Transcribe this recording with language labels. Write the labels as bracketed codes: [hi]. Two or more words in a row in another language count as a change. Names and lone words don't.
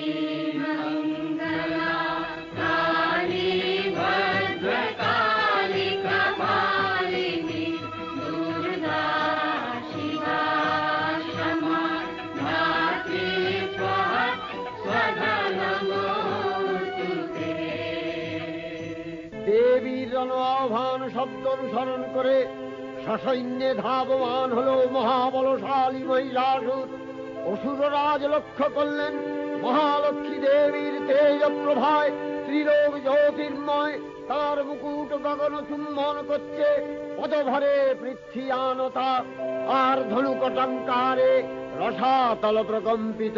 [sa] मङ्गला काली भद्रकाली कपालिनी दुर्गा शिवा क्षमा धात्री स्वाहा स्वधा नमोऽस्तु ते। [bn] দেবীর জন আহ্বান শব্দ অনুসরণ করে সসৈন্যে ধাবমান হল মহাবলশালী মহিষাসুর। অসুররাজ লক্ষ্য করলেন মহালক্ষ্মী দেবীর তেজ প্রভায় ত্রিলোক জ্যোতির্ময়, তার মুকুট গগন চুম্বন করছে, পদভরে পৃথ্বীয়ানতা আর ধনুকটঙ্কারে রসাতল প্রকম্পিত।